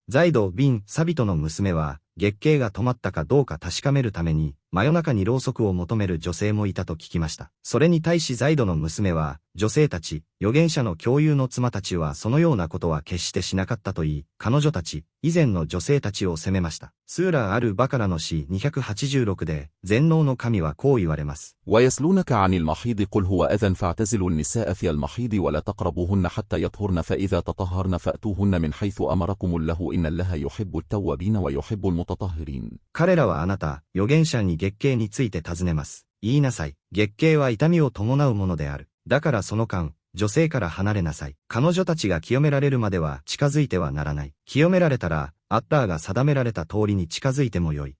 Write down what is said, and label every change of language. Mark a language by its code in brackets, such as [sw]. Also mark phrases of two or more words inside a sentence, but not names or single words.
[ja] ザイド・ビン・サビトの娘は、月経が止まったかどうか確かめるために、真夜中にろうそくを求める女性もいたと聞きました。それに対しザイドの娘は、女性たち、預言者の共有の妻たちはそのようなことは決してしなかったと言い、彼女たち、以前の女性たちを責めました。スーラ・アル・バカラの詩286で、全能の神はこう言われます。 [ar] ويسلونك عن المحيض قل هو أذى فاعتزلوا النساء في المحيض ولا تقربوهن حتى يطهرن فإذا تطهرن فأتوهن من حيث أمركم الله إن الله يحب التوابين ويحب المتطهرين。 [ja] 彼らはあなた、預言者に月経について尋ねます。言いなさい。月経は痛みを伴うものである。だからその間、女性から離れなさい。彼女たちが清められるまでは近づいてはならない。清められたら、アッターが定められた通りに近づいてもよい。